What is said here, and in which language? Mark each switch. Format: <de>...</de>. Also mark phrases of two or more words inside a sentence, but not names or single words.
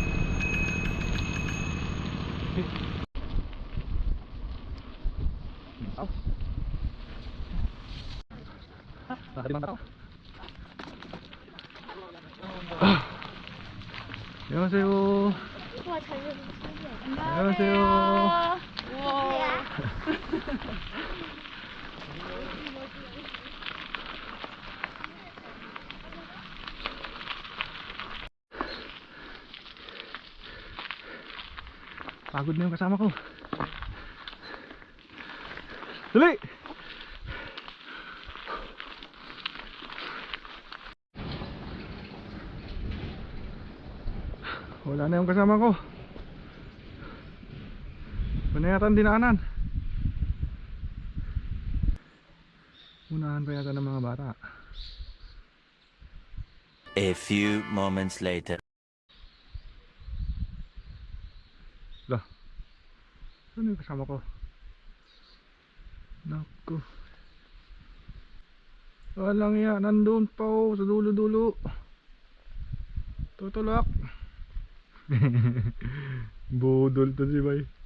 <tl>Nakalimutan ako.</tl> <ko>안녕하세요. 와, 잘 잡았어. 안녕하세요. 우와.</ko> <tl>Pagod na yung kasama ko. Dali! Wala na yung kasama ko. Panayatan dinaanan. Unahan pa yata ng mga bata.</tl> <en>A few moments later.</en> <tl>Lah, ano yung kasama ko? Naku, walang iya, nandun pa oh, sa dulo-dulo. Tutulak. Budol to si Bay.</tl>